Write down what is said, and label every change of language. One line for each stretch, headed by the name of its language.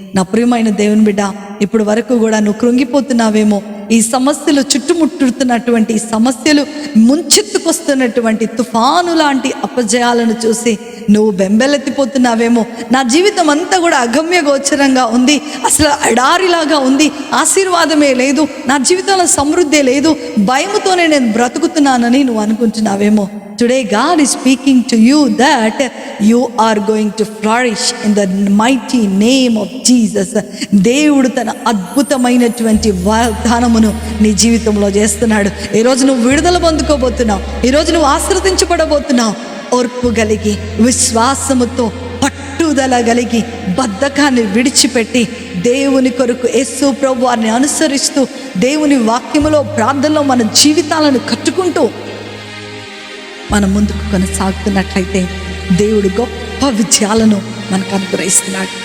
Telugu: నా ప్రియమైన దేవుని బిడ్డ, ఇప్పుడు వరకు కూడా నువ్వు కృంగిపోతున్నావేమో, ఈ సమస్యలు చుట్టుముట్టుతున్నటువంటి ఈ సమస్యలు ముంచెత్తుకొస్తున్నటువంటి తుఫాను లాంటి అపజయాలను చూసి నువ్వు బెంబెలెత్తిపోతున్నావేమో. నా జీవితం అంతా కూడా అగమ్య గోచరంగా ఉంది, అసలు ఎడారిలాగా ఉంది, ఆశీర్వాదమే లేదు, నా జీవితంలో సమృద్ధి లేదు, భయముతోనే నేను బ్రతుకుతున్నానని నువ్వు అనుకుంటున్నావేమో.
English: Today God is speaking to you that you are going to flourish in the mighty name of Jesus.
Telugu: దేవుడు తన అద్భుతమైనటువంటి వాగ్దానమును నీ జీవితంలో చేస్తున్నాడు. ఈరోజు నువ్వు విడుదల పొందుకోబోతున్నావు, ఈరోజు నువ్వు ఆశీర్వదించబడబోతున్నావు. ఓర్పు కలిగి, విశ్వాసముతో, పట్టుదల కలిగి, బద్ధకాన్ని విడిచిపెట్టి దేవుని కొరకు యేసు ప్రభు వారిని అనుసరిస్తూ దేవుని వాక్యములో ప్రార్థనలో మన జీవితాలను కట్టుకుంటూ మనం ముందుకు కొనసాగుతున్నట్లయితే దేవుడు గొప్ప విజయాలను మనకు అనుగ్రహిస్తున్నాడు.